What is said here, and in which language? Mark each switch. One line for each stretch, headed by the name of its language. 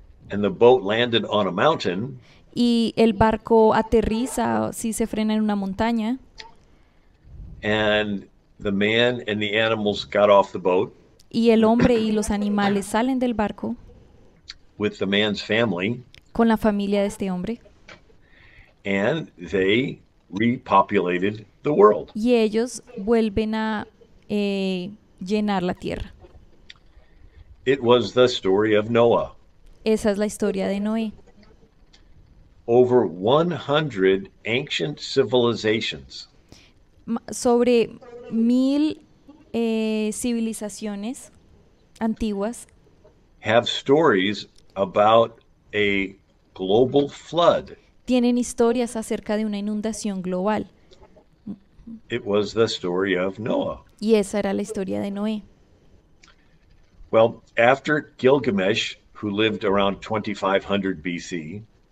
English: and the boat landed on a mountain,
Spanish: y el barco aterriza si se frena en una montaña
English: and the man and the animals got off the boat
Spanish: y el hombre y los animales salen del barco
English: with the man's family,
Spanish: con la familia de este hombre
English: and they repopulated the world.
Spanish: y ellos vuelven a llenar la tierra.
English: It was the story of Noah.
Spanish: Esa es la historia de Noé.
English: Over 100 ancient civilizations
Spanish: Sobre 1000 civilizaciones antiguas
English: have stories about a global flood.
Spanish: tienen historias acerca de una inundación global.
English: It was the story of Noah.
Spanish: Y esa era la historia de Noé.
English: Well, after Gilgamesh, who lived around 2500 BC,